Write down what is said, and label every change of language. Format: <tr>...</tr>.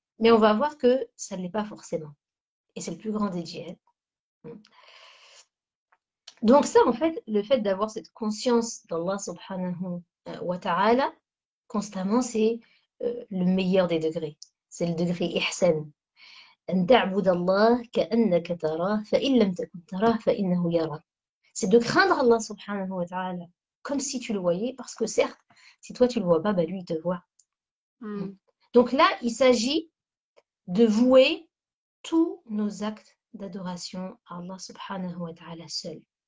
<fr>Mais on va voir que ça ne l'est pas forcément. Et c'est le plus grand des djihad. Donc ça, en fait, le fait d'avoir cette conscience d'Allah subhanahu wa ta'ala, constamment, c'est le meilleur des degrés. C'est le degré ihsan.</fr> <ar>أن تعبد الله كأنك تراه فإن لم تكن تراه فإنه يراك.</ar> <fr>C'est de craindre Allah subhanahu wa ta'ala comme si tu le voyais, parce que certes, si toi tu le vois pas, lui il te voit. Donc là, il s'agit de vouer tous nos actes d'adoration à Allah subhanahu wa ta'ala seul.</fr>